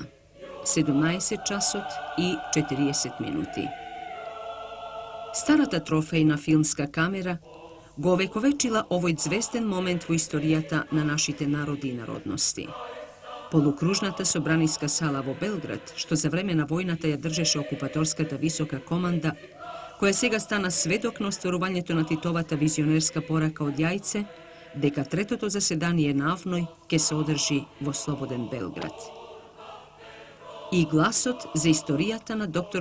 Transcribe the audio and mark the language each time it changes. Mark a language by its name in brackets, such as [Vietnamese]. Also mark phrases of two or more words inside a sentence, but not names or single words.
[Macedonian] 17 часот и 40 минути. Старата трофејна филмска камера го овековечила овој ѕвезден момент у историјата на нашите народи и народности. Полукружната собраниска сала во Белград, што за времена војната ја држеше окупаторската висока команда, која сега стана сведок на остварувањето на Титовата визионерска порака од Јајце, дека третото заседание навној ќе се одржи во слободен Белград. И гласот за историјата на др.